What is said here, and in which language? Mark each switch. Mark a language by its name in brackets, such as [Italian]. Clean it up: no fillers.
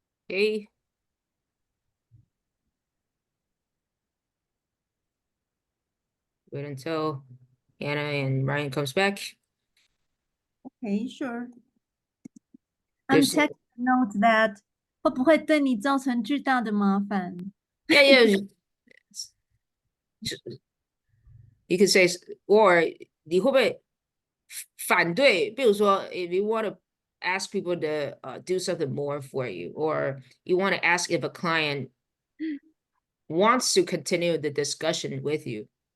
[English] Okay. Wait until Anna and Ryan comes back. Okay, sure. I'm There's- taking note that [Chinese] 会不会对你造成巨大的麻烦？ [English] Yeah. You could say, or [Chinese] 你会不会反对？比如说 [English] if you want to ask people to do something more for you, or you want to ask if a client wants to continue the discussion with you,